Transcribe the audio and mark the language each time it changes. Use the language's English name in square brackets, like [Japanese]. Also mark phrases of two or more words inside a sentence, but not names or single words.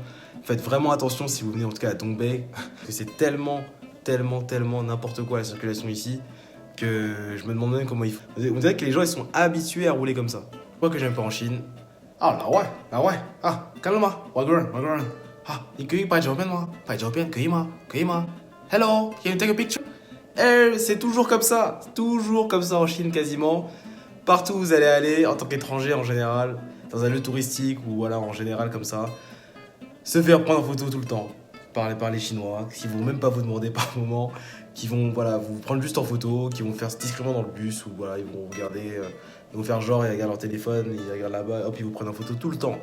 [French] Faites vraiment attention si vous venez en tout cas à Dongbei, parce que c'est tellement n'importe quoi la circulation ici, que je me demande même comment ils font. On dirait que les gens ils sont habitués à rouler comme ça. Pourquoi que j'aime pas en Chine? Ah, là ouais. Ah, calme-moi. Wagwan. [Chinese] Ah,你可以拍照片吗？拍照片可以吗？可以吗？ [English] Hello, can you take a picture? [French] C'est toujours comme ça en Chine quasiment. Partout où vous allez aller, en tant qu'étranger en général, dans un lieu touristique ou voilà en général comme ça, se faire prendre en photo tout le temps par les Chinois, qui vont même pas vous demander par moment, qui vont voilà, vous prendre juste en photo, qui vont faire discrètement dans le bus ou voilà, ils vont regarder, ils vont faire genre, ils regardent leur téléphone, ils regardent là-bas, hop, ils vous prennent en photo tout le temps.